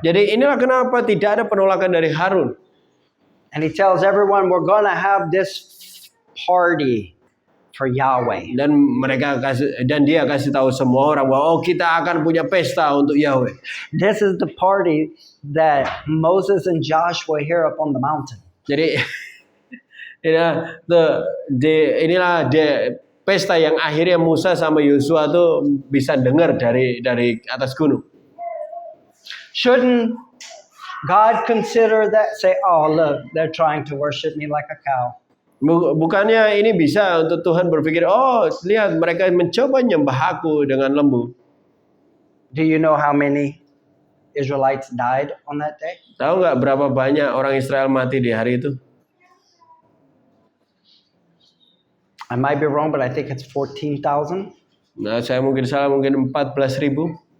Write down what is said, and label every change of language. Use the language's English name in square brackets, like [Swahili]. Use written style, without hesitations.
[Indonesian] Jadi inilah kenapa tidak ada penolakan dari Harun. [English] And he tells everyone, we're going to have this party for Yahweh. [Indonesian] Dan dia kasih tahu semua orang bahwa kita akan punya pesta untuk Yahweh. [English] This is the party that Moses and Joshua hear up on the mountain. [Indonesian] Jadi inilah pesta yang akhirnya Musa sama Yosua tuh bisa dengar dari atas gunung. [English] Shouldn't God consider that? Say, oh look, they're trying to worship me like a cow. [Indonesian] Bukannya ini bisa untuk Tuhan berpikir, lihat mereka mencoba nyembah aku dengan lembu. [English] Do you know how many Israelites died on that day? [Indonesian] Tahu nggak berapa banyak orang Israel mati di hari itu? [English] I might be wrong, but I think it's 14,000. [Indonesian] Nah, saya mungkin salah, mungkin 14.000.